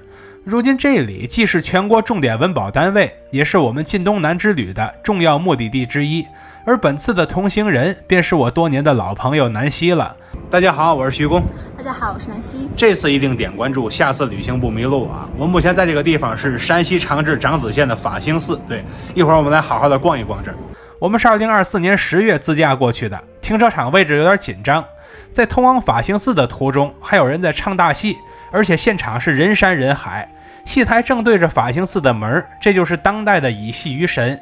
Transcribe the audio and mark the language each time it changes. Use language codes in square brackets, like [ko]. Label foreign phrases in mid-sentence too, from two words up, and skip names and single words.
[zh] 如今這裡既是全國重点文保单位，也是我們晋東南之旅的重要目的地之一。而本次的同行人便是我多年的老朋友南希了。大家好，我是徐工。大家好，我是南希。这次一定点關注，下次旅行不迷路啊！我目前在這個地方是山西長治長子縣的法興寺。對，一會兒我們來好好的逛一逛這兒。我們是2024年10月自駕過去的，停車場位置有點緊張。在通往法興寺的途中，還有人在唱大戲，而且現場是人山人海。戏台正對着法興寺的門，這就是當代的以戲於神。